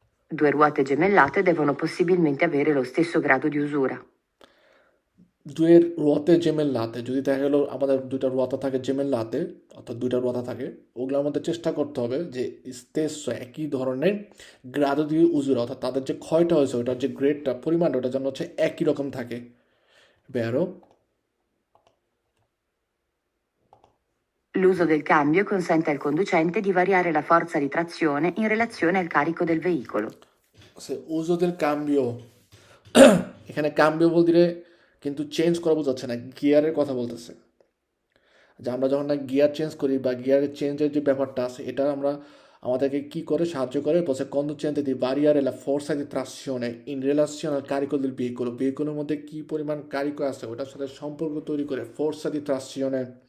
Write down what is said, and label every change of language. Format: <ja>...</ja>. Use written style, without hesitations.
<it>Due ruote gemellate devono possibilmente avere lo stesso grado di usura.</it> <bn>দুয়ের রুয়াতে জেমেল্লাতে, যদি দেখা গেলো আমাদের দুইটা রুয়াতা থাকে জেমেল্লাতে, অর্থাৎ দুইটা রুয়াতা থাকে, ওগুলোর মধ্যে চেষ্টা করতে হবে যে স্টেজ একই ধরনের গ্রাদো দিয়ে উজুরা, অর্থাৎ তাদের যে ক্ষয়টা হয়েছে ওটার যে গ্রেডটা পরিমাণটা ওটা যেন হচ্ছে একই রকম থাকে।</bn> <it>বেরো L'uso del cambio consente al conducente di variare la forza di trazione in relazione al carico del veicolo.</it> <bn>উজোদের কাম্বিও, এখানে কাম্বিও বলতে কিন্তু চেঞ্জ করা বোঝাচ্ছে না, গিয়ারের কথা বলতেছে। যে আমরা যখন না গিয়ার চেঞ্জ করি বা গিয়ারের চেঞ্জের যে ব্যাপারটা আছে এটা আমাদেরকে কি করে সাহায্য করে, বলছে</bn> <it>conducente di variare la forza di trazione in relazione al carico del veicolo,</it> <bn>ভেহিকলের মধ্যে কি পরিমাণ কারিকো আছে ওটার সাথে সম্পর্ক তৈরি করে ফোর্সা দি ট্রাকশনে।</bn>